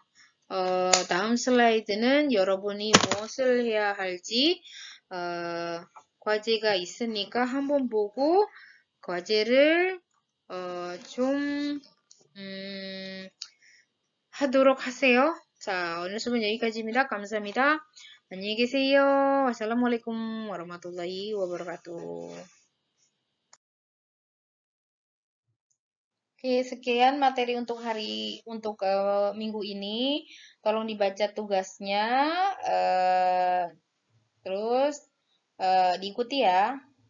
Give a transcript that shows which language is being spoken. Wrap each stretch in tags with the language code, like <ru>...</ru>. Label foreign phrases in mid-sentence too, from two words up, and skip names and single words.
<ko>다음 슬라이드는 여러분이 무엇을 해야 할지 과제가 있으니까 한번 보고 과제를 좀 하도록 하세요. 자, 오늘 수업은 여기까지입니다. 감사합니다. 안녕히 계세요.</ko> <ar>والسلام عليكم ورحمة الله وبركاته.</ar> <id>Oke, sekian materi untuk minggu ini. Tolong dibaca tugasnya, terus diikuti ya.</id>